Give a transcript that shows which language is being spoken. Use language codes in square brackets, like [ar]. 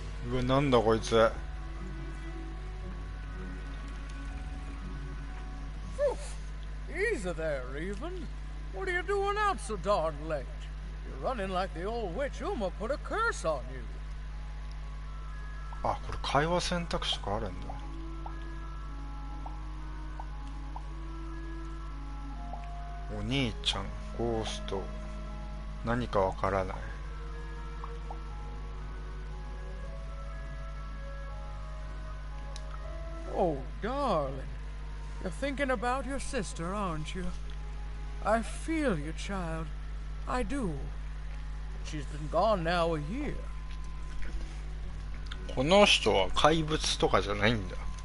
[ja] うわ、なんだこいつ。 [en] Easy there, Even. What are you doing out so darn late? You're running like the old witch Uma put a curse on you. [ja] あ、これ会話選択肢とかあるんだ。お兄ちゃん、ゴースト、何かわからない。 [en] Oh, darling. You're thinking about your sister, aren't you? I feel you, child. I do. She's been gone now a year. [ja] この人は怪物とかじゃないんだ。